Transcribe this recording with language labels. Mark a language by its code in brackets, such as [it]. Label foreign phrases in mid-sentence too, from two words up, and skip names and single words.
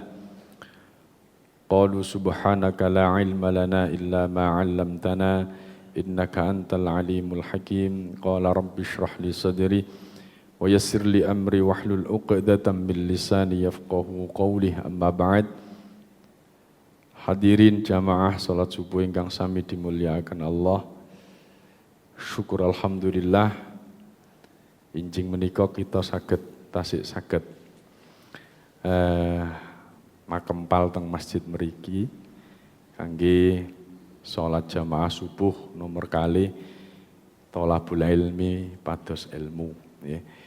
[ar] قالوا سبحانك لا علم لنا إلا ما علمتنا إنك أنت العليم الحكيم. قال رب اشرح لي صدري ويسر لي أمري واحلل عقدة من لساني يفقهوا قولي. أما بعد. [jv] Hadirin jamaah salat subuh ingkang sami dimulyakaken Allah. Syukur alhamdulillah injing menika kita tasih saged makempal teng masjid mriki kangge salat jamaah subuh nomor kali [ar] طلب العلم [jv] pados ilmu nggih.